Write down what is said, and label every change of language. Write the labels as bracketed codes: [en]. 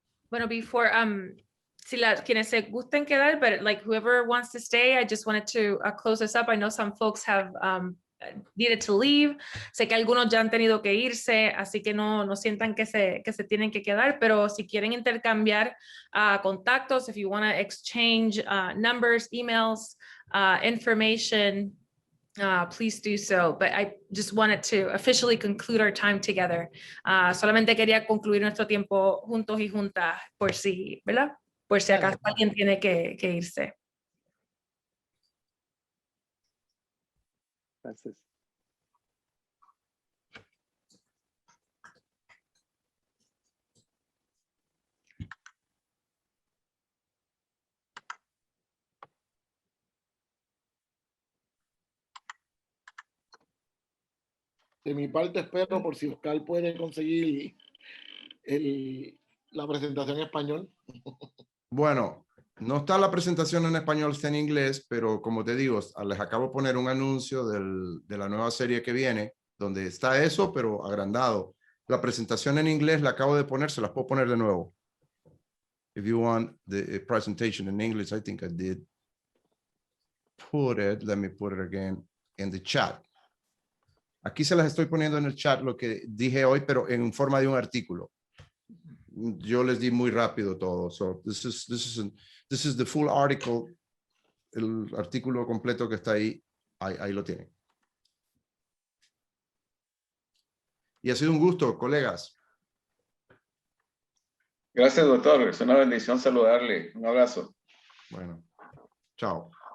[en] Bueno, before [es] quienes se gusten quedar, [en] but like whoever wants to stay, I just wanted to close this up. I know some folks have needed to leave. [es] Sé que algunos ya han tenido que irse, así que no sientan que se tienen que quedar, pero si quieren intercambiar contactos, [en] if you want to exchange numbers, emails, information, please do so. But I just wanted to officially conclude our time together. [es] Solamente quería concluir nuestro tiempo juntos y juntas por si, ¿verdad? Por si acaso alguien tiene que irse. Gracias. De mi parte espero por si Oscar puede conseguir la presentación en español. Bueno, no está la presentación en español, está en inglés, pero como te digo, les acabo de poner un anuncio de la nueva serie que viene, donde está eso, pero agrandado. La presentación en inglés la acabo de poner, se las puedo poner de nuevo. [en] If you want the presentation in English, I think I did put it, let me put it again, in the chat. [es] Aquí se las estoy poniendo en el chat lo que dije hoy, pero en forma de un artículo. Yo les di muy rápido todo. [en] So this is the full article. [es] El artículo completo que está ahí lo tienen. Y ha sido un gusto, colegas. Gracias, doctor. Es una bendición saludarle. Un abrazo. Bueno, chao.